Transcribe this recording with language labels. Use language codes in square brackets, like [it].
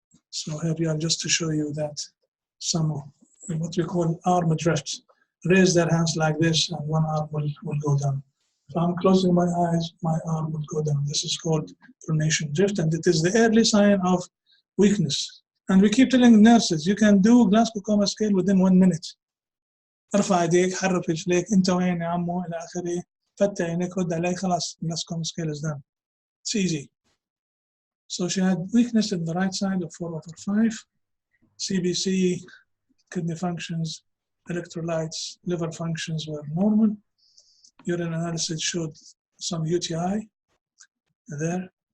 [en] So here we are just to show you that some of what we call arm drift. Raise their hands like this, and one arm will go down. If I'm closing my eyes, my arm will go down. This is called pronation drift, and it is the early sign of weakness. And we keep telling nurses, you can do Glasgow Coma scale within 1 minute. [ar] ارفع ايديك، حرك رجليك، انت وين يا عمو الى اخره، فتح عينيك، رد علي، خلاص [en] Glasgow Coma scale is done. It's easy. So she had weakness in the right side of 4/5. CBC, kidney functions, electrolytes, liver functions were normal. Urine analysis showed some UTI there.